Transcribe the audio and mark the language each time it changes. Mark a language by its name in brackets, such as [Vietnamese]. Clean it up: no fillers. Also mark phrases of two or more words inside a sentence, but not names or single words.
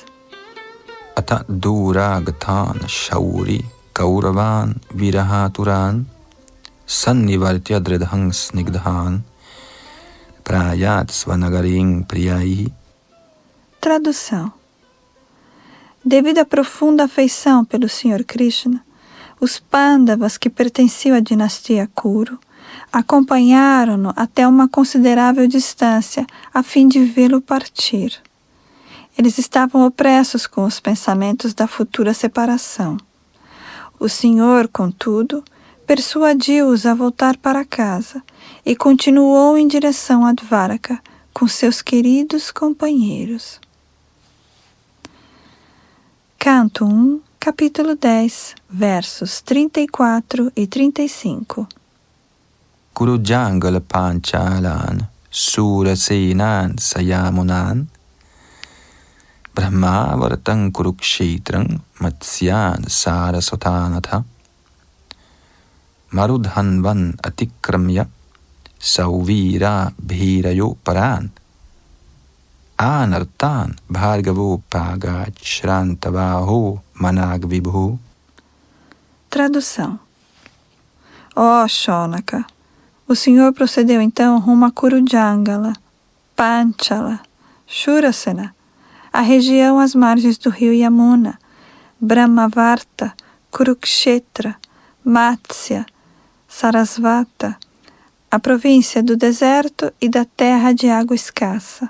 [Sanskrit] Ata duragatan shauri kauravan virahaturan sannivartya dridhang snigdhan prayat svanagaring priyai. [Portuguese] Tradução. Devido à profunda afeição pelo Senhor Krishna, os Pandavas que pertenciam à dinastia Kuru acompanharam-no até uma considerável distância a fim de vê-lo partir. Eles estavam opressos com os pensamentos da futura separação. O Senhor, contudo, persuadiu-os a voltar para casa e continuou em direção a Dvaraka com seus queridos companheiros. Canto 1, capítulo 10, versos 34 e 35. [Sanskrit] Kurujangal Panchalan Surasenan Sayamunan Brahmavartan Kurukshetran Matsyan Sarasotanatha Marudhanvan Atikramya Sauvira Bhirayo Paran Anartan Bhargavo Pagat Shrantavaho Managvibhu. [Portuguese] Tradução. Ó Shonaka, O Senhor procedeu então rumo a Kurujangala, Panchala, Shurasena, a região às margens do rio Yamuna, Brahmavarta, Kurukshetra, Matsya, Sarasvata, a província do deserto e da terra de água escassa.